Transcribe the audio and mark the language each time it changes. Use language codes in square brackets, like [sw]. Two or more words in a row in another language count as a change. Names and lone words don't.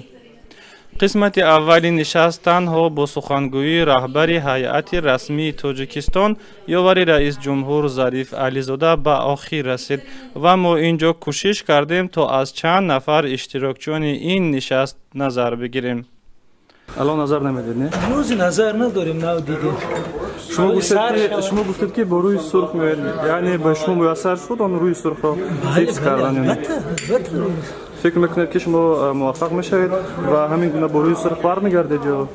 [tg] қисмати аввали нишаст танҳо бо сухангӯии раҳбари ҳайати расмии Тоҷикистон ёвари раис ҷумҳур Зариф Ализода ба охир расид ва мо инҷо кӯшиш кардем то аз чанд нафар иштирокчиёни ин нишаст назар бигирем. [fa] الان نظر نمیدید نه؟ هنوز نظر نداریم نه دیدیم. شما گفتید که با روی سرخ میاد، یعنی به شما میسر شد آن روی سرخ را حفظ کردن. فکر میکنید که شما موفق میشوید و همین گونه با روی سرخ برمیگردید یا؟